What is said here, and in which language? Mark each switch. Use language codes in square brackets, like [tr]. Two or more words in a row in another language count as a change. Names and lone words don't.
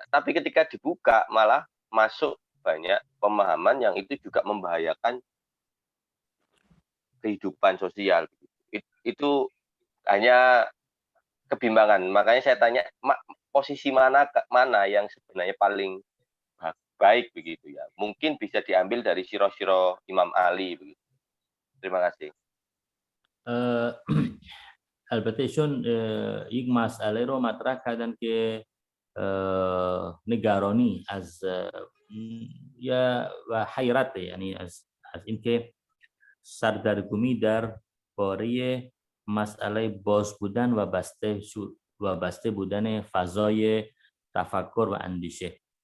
[id] Tapi ketika dibuka malah masuk banyak pemahaman yang itu juga membahayakan kehidupan sosial. Itu hanya kebimbangan. Makanya saya tanya posisi mana yang sebenarnya paling baik begitu ya. Mungkin bisa diambil dari siro-siro Imam Ali begitu. Terima kasih. [fa] البته چون یک مسئله رو مطرح کردن که نگرانی از و حیرت، یعنی از اینکه سردرگمی در باره مسئله باز بودن و بسته بودن فضای تفکر و اندیشه.